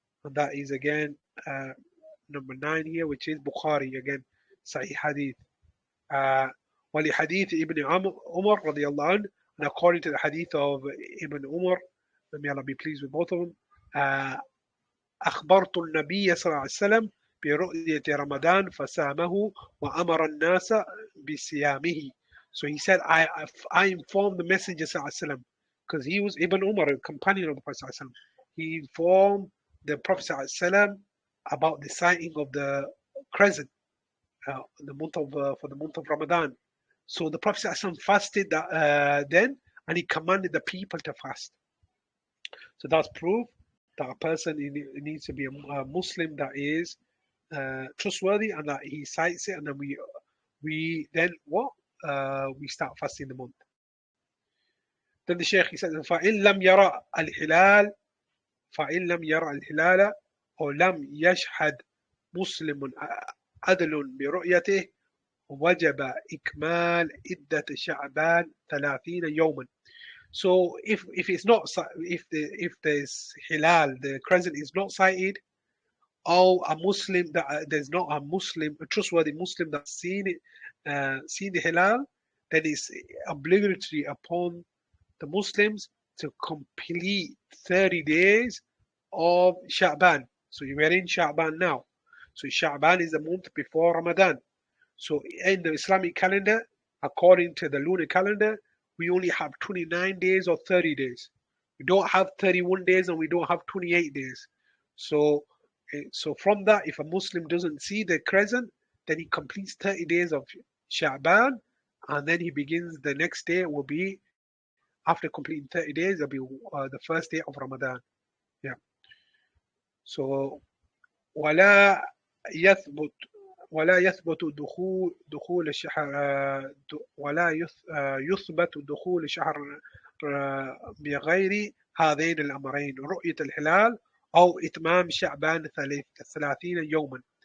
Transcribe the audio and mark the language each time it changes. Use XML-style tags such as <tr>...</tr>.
<en>And that is again number 9 here, which is Bukhari, again Sahih Hadith.</en> <ar>ولحديث ابن عمر رضي الله عنه,</ar> <en>and according to the hadith of Ibn Umar, may Allah be pleased with both of them,</en> <ar>أخبرت النبي صلى الله عليه وسلم برؤية رمضان فسامه وأمر الناس بصيامه.</ar> <en>So he said, I informed the Messenger ﷺ, because he was Ibn Umar, a companion of the Prophet ﷺ. He informed the Prophet ﷺ about the sighting of the crescent, the month of for the month of Ramadan. So the Prophet ﷺ fasted then, and he commanded the people to fast. So that's proof that a person needs to be a Muslim that is trustworthy, and that he cites it, and then we then what we start fasting the month. Then the Shaykh, he says,</en> <ar>فَإِن لَمْ يَرَى الْهِلَالَ فَإِن لَمْ يَرَى الْهِلَالَ أو لم يشهد مسلم عدل برؤيته وجب إكمال عدة شعبان 30 يوما.</ar> <en>So if it's not, if there's hilal, the crescent is not sighted, or a Muslim that there's not a Muslim, a trustworthy Muslim that's seen it, seen the hilal, then it's obligatory upon the Muslims to complete 30 days of Sha'ban. So we're in Sha'ban now. So Sha'ban is the month before Ramadan. So in the Islamic calendar, according to the lunar calendar, we only have 29 days or 30 days. We don't have 31 days and we don't have 28 days. So, so from that, if a Muslim doesn't see the crescent, then he completes 30 days of Sha'ban, and then he begins the next day will be, after completing 30 days, it'll be the first day of Ramadan. Yeah.</en> <ar>So, ولا يثبت ولا يثبت دخول الشهر ولا يثبت دخول شهر بغير هذين الأمرين، رؤية الهلال أو إتمام شعبان 30 يوما.</ar>